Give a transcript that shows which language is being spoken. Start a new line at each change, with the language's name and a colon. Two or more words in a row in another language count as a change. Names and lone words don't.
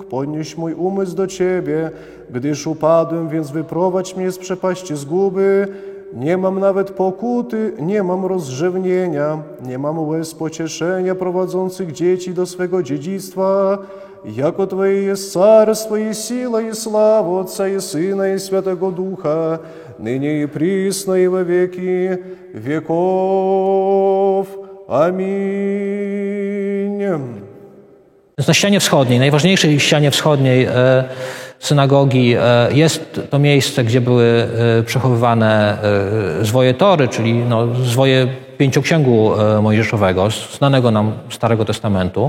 Polish: Podnieś mój umysł do Ciebie, gdyż upadłem, więc wyprowadź mnie z przepaści zguby. Nie mam nawet pokuty, nie mam rozrzewnienia, nie mam łez pocieszenia prowadzących dzieci do swego dziedzictwa. Jako Twoje jest carstwo i siła i sława Отца i Syna i Świętego Ducha,
Russian: ныне и присно и во веки веков. Amin.
Polish: Na ścianie wschodniej, najważniejszej ścianie wschodniej synagogi jest to miejsce, gdzie były przechowywane zwoje Tory, czyli zwoje Pięcioksięgu Mojżeszowego, znanego nam Starego Testamentu.